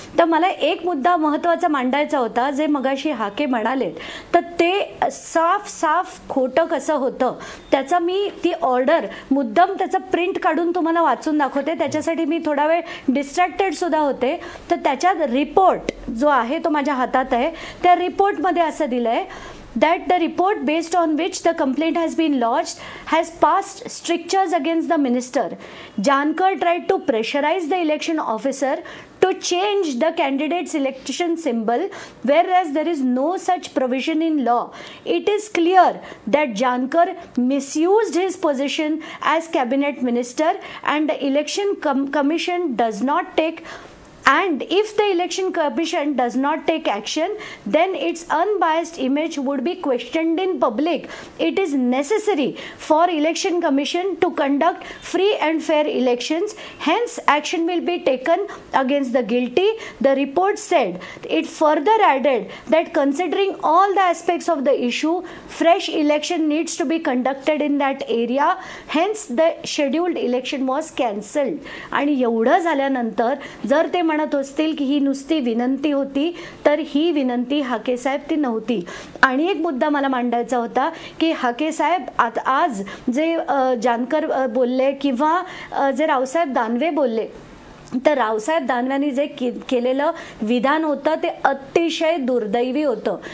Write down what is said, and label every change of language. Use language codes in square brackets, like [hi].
[mr] तर मला एक मुद्दा महत्त्वाचा मांडायचा होता, जे मगाशी हाके म्हणालेत, तर ते साफ खोटं कसं होतं त्याचा मी ती ऑर्डर मुद्दाम त्याचं प्रिंट काढून तुम्हाला वाचून दाखवते. त्याच्यासाठी मी थोडा वेळ डिस्ट्रॅक्टेड सुद्धा होते. तर त्याच्यात रिपोर्ट जो आहे तो माझ्या हातात आहे. त्या रिपोर्टमध्ये असं दिलंय [en] that the report based on which the complaint has been lodged has passed strictures against the minister. Jankar tried to pressurize the election officer to change the candidate's election symbol, whereas there is no such provision in law. It is clear that Jankar misused his position as cabinet minister, and the election commission does not take And if the election commission does not take action, then its unbiased image would be questioned in public. It is necessary for election commission to conduct free and fair elections. Hence, action will be taken against the guilty, the report said. It further added that considering all the aspects of the issue, fresh election needs to be conducted in that area. Hence, the scheduled election was cancelled. [mr] आणि एवढं झाल्यानंतर जर ते म्हणत असतील की ही नुसती विनंती होती, तर ही विनंती हाके साहेब ती नव्हती. आणि एक मुद्दा मला मांडायचा होता की हाके साहेब आज जे जानकर बोलले किंवा जे रावसाहेब दानवे बोलले, तर रावसाहेब दानव्यांनी जे केलेलं विधान होतं ते अतिशय दुर्दैवी होतं.